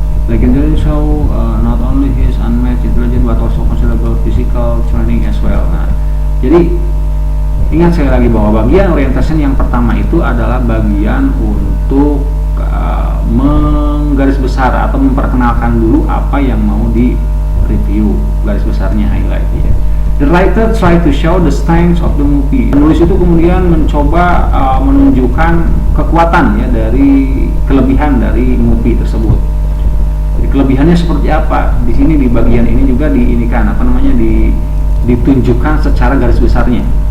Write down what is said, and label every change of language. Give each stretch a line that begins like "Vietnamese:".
English: Legendary show not only his unmatched intelligence but also considerable physical training as well.
Indonesian: Nah, jadi ingat sekali lagi bahwa bagian orientation yang pertama itu adalah bagian untuk menggaris besar atau memperkenalkan dulu apa yang mau di review, garis besarnya highlight ya.
English: The writer try to show the strengths of the movie.
Indonesian: Penulis itu kemudian mencoba menunjukkan kekuatan ya dari kelebihan dari movie tersebut. Jadi kelebihannya seperti apa? Di sini di bagian ini juga ditunjukkan secara garis besarnya.